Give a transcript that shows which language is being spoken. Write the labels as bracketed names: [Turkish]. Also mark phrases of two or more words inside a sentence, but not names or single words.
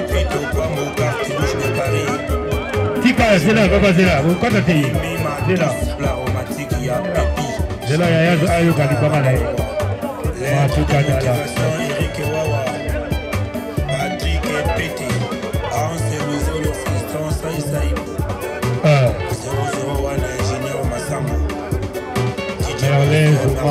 [French] Tika, c'est là, papa, c'est là. Vous comptez? C'est là. C'est là, il y a Ayo Kalipama là. Matuka Dala. Patrick Pété. Anse Luzolo, Fiston Saïsaï. 001 ingénieur Massambo. Merlin Zouma.